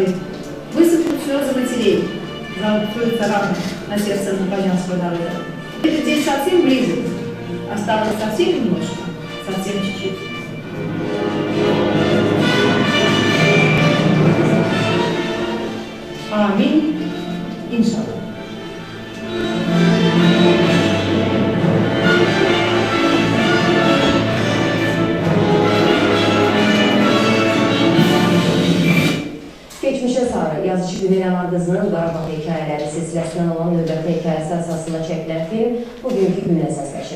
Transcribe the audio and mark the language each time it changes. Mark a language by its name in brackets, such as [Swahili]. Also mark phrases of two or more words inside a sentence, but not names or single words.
[Russian] Высохнут слезы матерей, закроются раны на сердце азербайджанского народа. Этот день совсем близок, осталось совсем немножко, совсем чуть-чуть. Аминь. [Azerbaijani] İnşallah. Geçmişe sarı yazıcı Güneylan Ardızının Qarabağ hekayələri silsiləsindən olan növbəti hekayəsi əsasında çəkilən film bugünkü günə səsləşir.